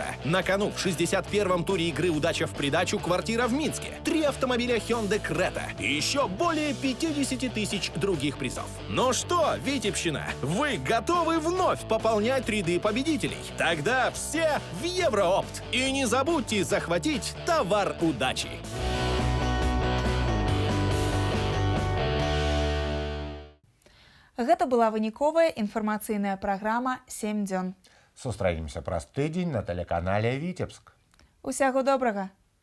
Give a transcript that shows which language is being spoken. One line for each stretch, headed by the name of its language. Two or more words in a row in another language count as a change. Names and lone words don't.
Russian: На кону в 61-м туре игры «Удача в придачу» квартира в Минске, 3 автомобиля Hyundai Creta и еще более 50 тысяч других призов. Ну что, Витебщина, вы готовы вновь пополнять ряды победителей? Тогда все в Евроопт. И не забудьте захватить товар удачи.
Belarusian: Гэта была выніковая інфармацыйная праграма «7 дзён». Сустраемся праз тыдзень на тэлеканале Витебск. Усяго добрага.